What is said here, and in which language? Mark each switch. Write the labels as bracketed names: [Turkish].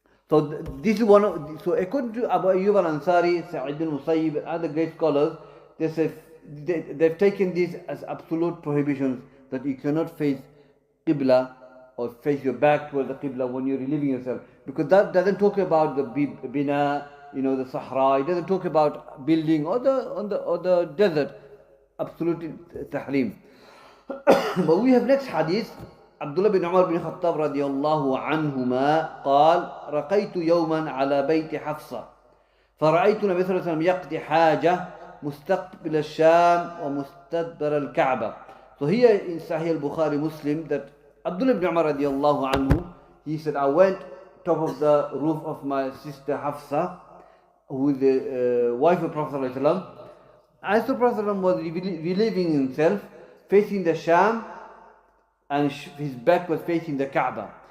[English] So this is so according to Abu Ayyub al-Ansari, Sa'id al-Musayyib, and other great scholars, they say, they've taken this as absolute prohibitions, that you cannot face Qibla or face your back towards the Qibla when you're relieving yourself. Because that doesn't talk about the bina, the Sahara, it doesn't talk about building or the desert. Absolutely tahrim. But we have next hadith. [Arabic] Abdullah bin Umar bin Khattab radiyallahu anhuma قال رقيت يوما على بيت حفصة فرأيت النبي صلى الله عليه وسلم يقضي حاجة مستقبل الشام ومستدبر الكعبة. [English] So here in Sahih al-Bukhari Muslim that Abdullah bin Umar radiyallahu anhu, he said, I went top of the roof of my sister Hafsa, who is the wife of Prophet sallallahu alaihi wasallam. As the Prophet was relieving himself, facing the Sham, and his back was facing the Kaaba.